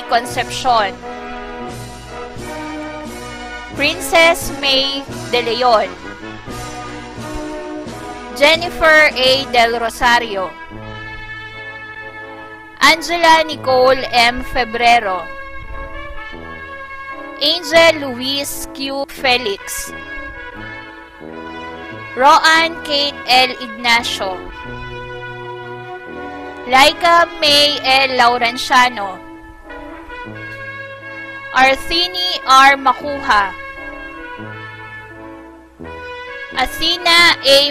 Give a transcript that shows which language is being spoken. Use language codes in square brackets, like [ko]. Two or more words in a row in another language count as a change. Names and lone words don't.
[tl] Concepcion, Princess May De Leon, Jennifer A. Del Rosario, Angela Nicole M. Febrero, Angel Luis Q. Felix, Roan Kate L. Ignacio, Laika May L. Laurenciano, Arthini R. Makuha, Athena A.